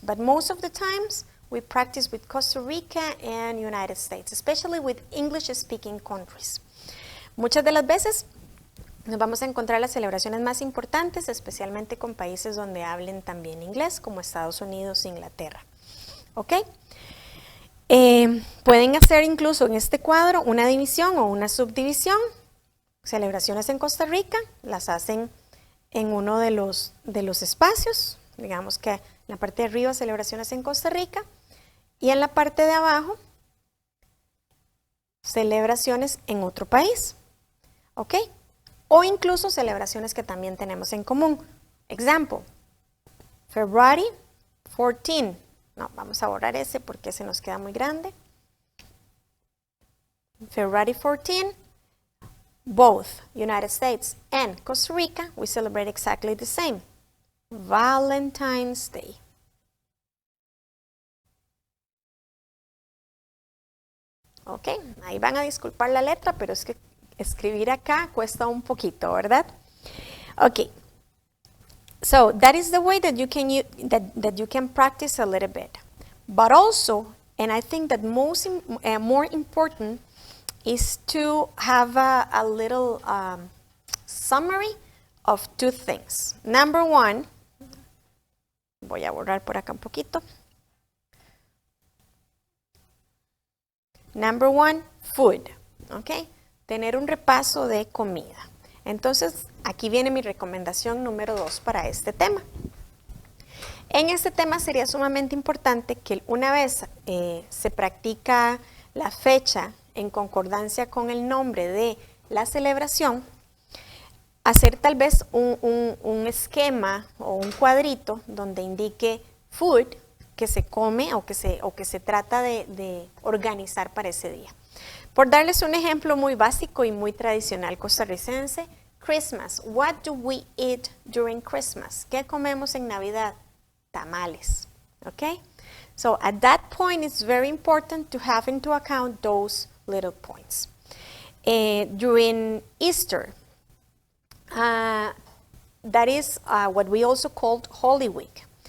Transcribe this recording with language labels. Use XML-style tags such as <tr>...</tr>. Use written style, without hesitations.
<en>But most of the times, we practice with Costa Rica and United States, especially with English-speaking countries.</en> <es>Muchas de las veces nos vamos a encontrar las celebraciones más importantes, especialmente con países donde hablen también inglés, como Estados Unidos e Inglaterra. ¿Ok? Pueden hacer incluso en este cuadro una división o una subdivisión. Celebraciones en Costa Rica las hacen en uno de los espacios. Digamos que en la parte de arriba, celebraciones en Costa Rica. Y en la parte de abajo, celebraciones en otro país. ¿Ok? O incluso celebraciones que también tenemos en común.</es> <en>Example, February 14.</en> <es>No, vamos a borrar ese porque ese nos queda muy grande.</es> <en>February 14, both United States and Costa Rica, we celebrate exactly the same. Valentine's Day.</en> <es>Ok, ahí van a disculpar la letra, pero es que escribir acá cuesta un poquito, ¿verdad? Ok.</es> <en>So that is the way that you can practice a little bit. But also, and I think that more important is to have a little summary of two things. Number one,</en> <es>voy a borrar por acá un poquito.</es> <en>Number one, food. Okay?</en> <es>Tener un repaso de comida. Entonces, aquí viene mi recomendación número 2 para este tema. En este tema sería sumamente importante que una vez se practica la fecha en concordancia con el nombre de la celebración, hacer tal vez un esquema o un cuadrito donde indique food que se come o que se trata de organizar para ese día. Por darles un ejemplo muy básico y muy tradicional costarricense, Christmas.</es> <en>What do we eat during Christmas?</en> <es>¿Qué comemos en Navidad?</es> <en>Tamales. Okay? So at that point, it's very important to have into account those little points. During Easter, that is what we also called Holy Week.</en>